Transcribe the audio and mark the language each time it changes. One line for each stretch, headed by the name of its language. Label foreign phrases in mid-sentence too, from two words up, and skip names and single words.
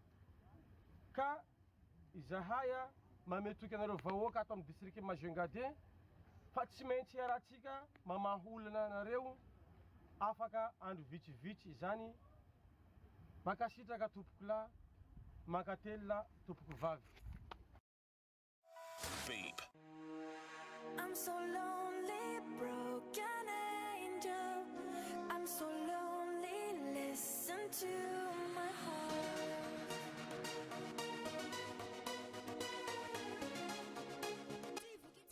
Malagasy: ka izahay mametoky anareo vahoaka ato amin'ny district Majunga 2 fa tsy maintsy arahantsika mamaholana anareo afaka andro vitsivitsy zany makasitraka tompoko lahy makatelona tompoko vavy
English: Babe. I'm so lonely, broken angel. I'm so lonely, listen to my heart.